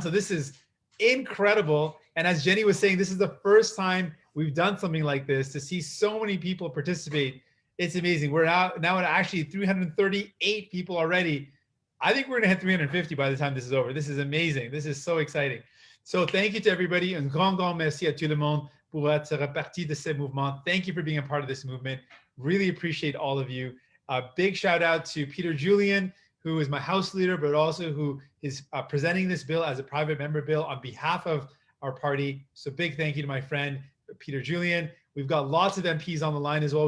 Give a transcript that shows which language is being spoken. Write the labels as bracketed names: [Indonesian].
[English] So this is incredible. And as Jenny was saying, this is the first time we've done something like this. To see so many people participate, it's amazing. We're now at actually 338 people already. I think we're going to hit 350 by the time this is over. This is amazing. This is so exciting. So thank you to everybody. [French] Un grand merci à tout le monde pour être partie de ce mouvement. [English] Thank you for being a part of this movement. Really appreciate all of you. A big shout out to Peter Julian, who is my House leader, but also who is presenting this bill as a private member bill on behalf of our party. So big thank you to my friend, Peter Julian. We've got lots of MPs on the line as well.